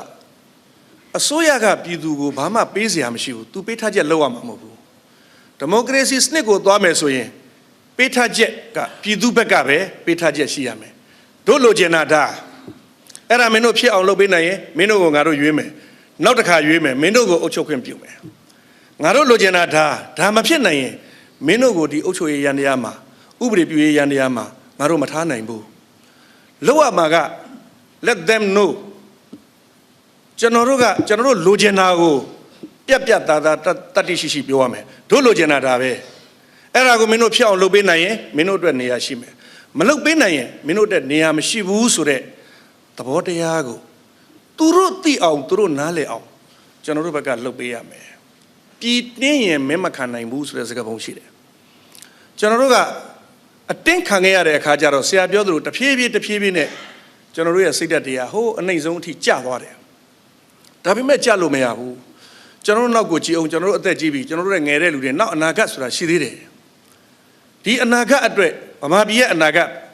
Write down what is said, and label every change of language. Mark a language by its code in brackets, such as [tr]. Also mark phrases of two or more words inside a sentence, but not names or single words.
[my] အစိုးရကပြည်သူကိုဘာမှပေးစရာမရှိဘူးသူပေးထားချက်လုပ်ရမှာမဟုတ်ဘူးဒီမိုကရေစီစနစ်ကိုသွားမယ်ဆိုရင်ပေးထားချက်ကပြည်သူဘက်ကပဲပေးထားချက်ရှိရမယ်တို့လိုချင်တာဒါအဲ့ဒါမင်းတို့ဖြစ်အောင်လုပ်ပေးနိုင်ရင်မင်းတို့ကိုငါ တို့ရွေးမယ်နောက်တစ်ခါရွေးမယ်မင်းတို့ကိုအုပ်ချုပ်ခွင့်ပြုမယ်ငါတို့လိုချင်တာဒါမဖြစ်နိုင်ရင်မင်းတို့ကိုဒီအုပ်ချုပ်ရေးရန်တရားမှာဥပဒေပြုရေးရန်တရားမှာငါတို့မထားနိုင်ဘူးလောက်ရမှာ က [en] let them know [my] ကျွန်တော်တို့လိုချင်တာကိုပြတ်သားတတိရှိပြောရမယ်တို့လိုချင်တာဒါပဲအဲ့ဒါကိုမင်းတို့ဖြစ်အောင်လုပ်ပေး နိုင်ရင်မင်းတို့အတွက်နေရာရှိမယ်မလုပ်ပေးနိုင်ရင်မင်းတို့အတွက်နေရာမရှိဘူးဆိုတဲ့သဘော တရားကိုသူတို့သိအောင်သူတို့နားလည်အောင်ကျွန်တော်တို့ဘက်ကလုပ်ပေးရမယ်ပြည်တင်းရင်မင်းမခံနိုင်ဘူးဆိုတဲ့စကားပုံရှိတယ်ကျွန်တော်တို့ကအတင်းခံခဲ့ရတဲ့အခါကျတော့ဆရာပြောသလိုတဖြည်းဖြည်းနဲ့ကျွန်တော်တို့ရဲ့စိတ်ဓာတ်တရားဟိုအနှိမ့်ဆုံးအထိကျသွားတယ်ဒါပေမဲ့ကျလို့မရဘူးကျွန်တော်တို့နောက်ကိုကြည့်အောင်ကျွန်တော်တို့အသက်ကြီးပြီကျွန်တော်တို့ရဲ့ငယ်တဲ့လူတွေနောက်အနာဂတ်ဆိုတာရှိသေးတယ်ဒီအနာဂတ်အတွက်ဗမာပြည်ရဲ့အနာဂတ်